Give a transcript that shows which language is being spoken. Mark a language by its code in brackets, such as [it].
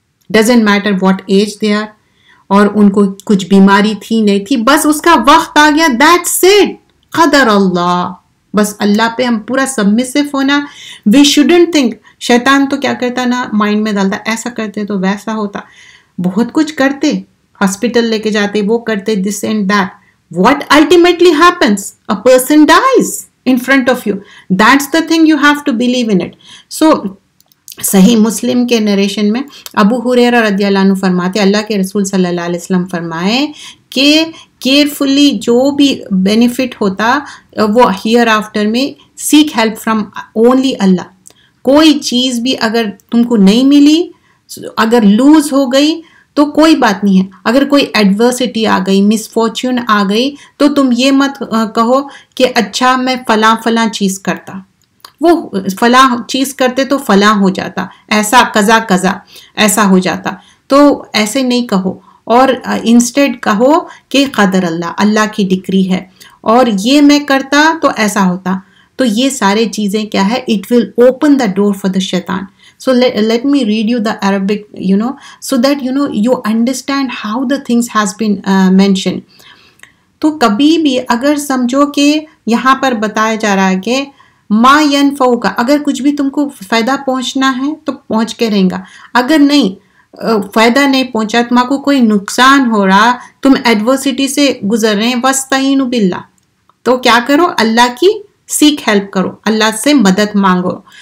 [en] doesn't matter what age they are, [ur] اور ان کو کچھ بیماری تھی نہیں تھی, بس اس کا وقت آ گیا, دیٹس اٹ, قدر اللہ. بس اللہ پہ ہم پورا سبمسو ہونا. [en] We shouldn't think. [ur] شیطان تو کیا کرتا نا, مائنڈ میں ڈالتا ایسا کرتے تو ویسا ہوتا, بہت کچھ کرتے, ہاسپٹل لے کے جاتے, وہ کرتے, [en] This and that. What ultimately happens? A person dies in front of you. That's the thing, you have to believe in it. [ur] So صحیح مسلم کے نریشن میں ابو ہریرہ رضی اللہ عنہ فرماتے, اللہ کے رسول صلی اللہ علیہ وسلم فرمائے کہ کیئرفلی جو بھی بینیفٹ ہوتا وہ ہیئر آفٹر میں [en] Seek help from only اللہ. [ur] کوئی چیز بھی اگر تم کو نہیں ملی, اگر لوز ہو گئی تو کوئی بات نہیں ہے. اگر کوئی ایڈورسٹی آ گئی, مس فارچون آ گئی, تو تم یہ مت کہو کہ اچھا میں فلاں فلاں چیز کرتا, وہ فلاں چیز کرتے تو فلاں ہو جاتا, ایسا قضا ایسا ہو جاتا. تو ایسے نہیں کہو, اور انسٹیڈ کہو کہ قدر اللہ, اللہ کی ڈکری ہے, اور یہ میں کرتا تو ایسا ہوتا. تو یہ سارے چیزیں کیا ہے, [en] It will open the door for the شیطان. So let me read you the Arabic, so that you understand how the things has been mentioned. [ur] تو کبھی بھی اگر سمجھو کہ یہاں پر بتایا جا رہا ہے کہ [ar] ما ينفعك, [ur] اگر کچھ بھی تم کو فائدہ پہنچنا ہے تو پہنچ کے رہیں گا. اگر نہیں فائدہ نہیں پہنچا, تم کو کوئی نقصان ہو رہا, تم ایڈورسٹی سے گزر رہے ہیں, [ar] وَاسْتَعِينُوا بِاللَّهِ, [ur] تو کیا کرو, اللہ کی سیک ہیلپ کرو, اللہ سے مدد مانگو.